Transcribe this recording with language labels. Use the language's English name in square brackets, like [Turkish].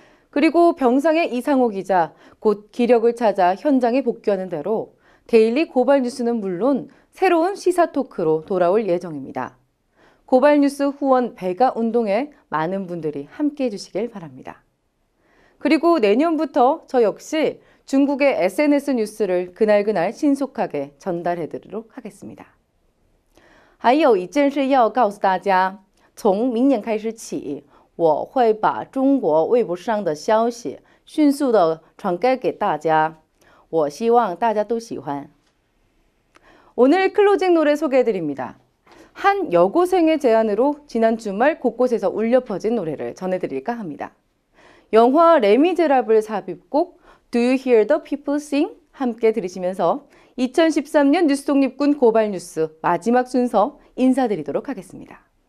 [Korean] 그리고 병상의 이상호 기자 곧 기력을 찾아 현장에 복귀하는 대로 데일리 고발뉴스는 물론 새로운 시사 토크로 돌아올 예정입니다. 고발뉴스 후원 배가 운동에 많은 분들이 함께해 주시길 바랍니다. 그리고 내년부터 저 역시 중국의 SNS 뉴스를 그날그날 신속하게 전달해 드리도록 하겠습니다. [Chinese] 还有一件事要告诉大家，从明年开始起，我会把中国微博上的消息迅速的传给大家，我希望大家都喜欢。 [Korean] 오늘 클로징 노래 소개해 드립니다. 한 여고생의 제안으로 지난 주말 곳곳에서 울려 퍼진 노래를 전해드릴까 합니다. 영화 레미제라블 삽입곡 Do You Hear the People Sing? 함께 들으시면서 2013년 뉴스독립군 고발뉴스 마지막 순서 인사드리도록 하겠습니다.